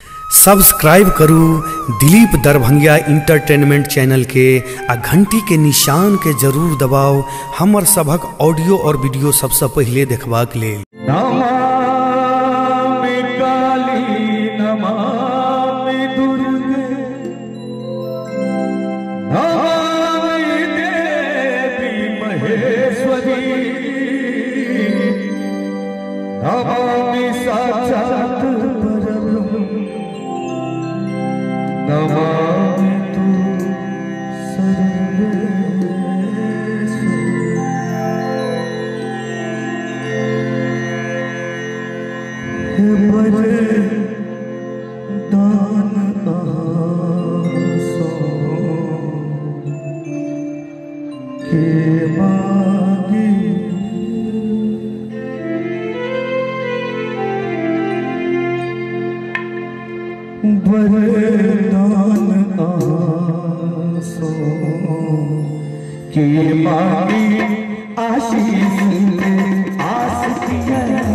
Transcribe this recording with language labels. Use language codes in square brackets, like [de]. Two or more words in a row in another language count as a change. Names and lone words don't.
[mai] सब्सक्राइब करू दिलीप दरभंगिया इंटरटेनमेंट चैनल के आ घंटी के निशान के जरूर दबाओ हमर सबक ऑडियो और वीडियो सबसे पहले देखबाक लेल। [sa] नमामि काली नमामि दुर्गे नमामि देवी महेश्वरी नमामि साक्षात् परब्रह्म नमामि तु दान [mai] आसो के मांगी वरदान आसो के मांगी आशीष ले आस किया